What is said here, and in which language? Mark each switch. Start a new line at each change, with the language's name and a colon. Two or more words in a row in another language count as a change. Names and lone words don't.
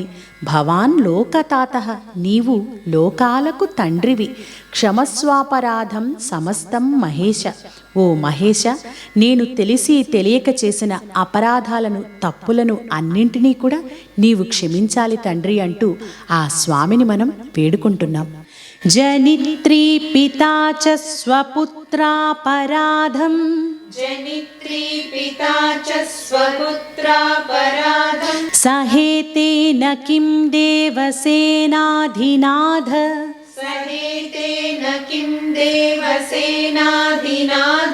Sanskrit: భవాన్ లోకతాతః,
Telugu: నీవు లోకాలకు తండ్రివి.
Sanskrit: క్షమస్వాపరాధం సమస్తం మహేశ.
Telugu: ఓ మహేశ, నేను తెలిసి తెలియక చేసిన అపరాధాలను, తప్పులను అన్నింటినీ కూడా నీవు క్షమించాలి తండ్రి అంటూ ఆ స్వామిని మనం వేడుకుంటున్నాం.
Sanskrit: जनित्री पिता च स्वपुत्रापराधं जनित्री पिता च स्वपुत्रापराधं सहेतेन किं देवसेनाधिनाथ सहेतेन किं देवसेनाधिनाथ